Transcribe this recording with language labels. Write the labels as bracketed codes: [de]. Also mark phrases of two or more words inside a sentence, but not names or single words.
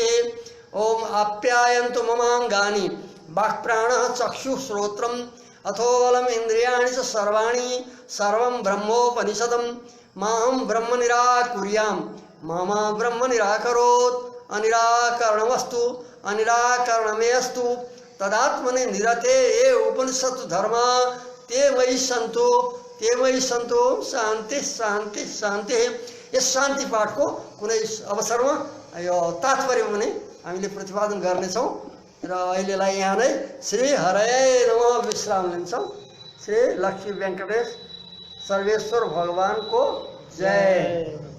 [sa] ओम आप्यायन्तु ममांगानि वाक्प्राणः चक्षुः श्रोत्रम् अथो बलम् इन्द्रियाणि च सर्वाणि सर्वं ब्रह्मोपनिषदम् मां ब्रह्म निराकुर्यां मम ब्रह्म निराकरोत् अनिराकरणमस्तु अनिराकरणमेस्तु तदात्मनि निरते ये उपनिषत्सु धर्मा ते मयि सन्तु। शान्ति शान्ति शान्ति। [ne] यस शान्ति पाठको कुनै अवसरमा यो तात्पर्य पनि हामीले प्रतिपादन गर्नेछौँ र अहिलेलाई यहाँ नै [sa] श्री हरे नमः [ne] विश्राम लिन्छौँ। श्री लक्ष्मी वेंकटेश सर्वेश्वर भगवान को जय।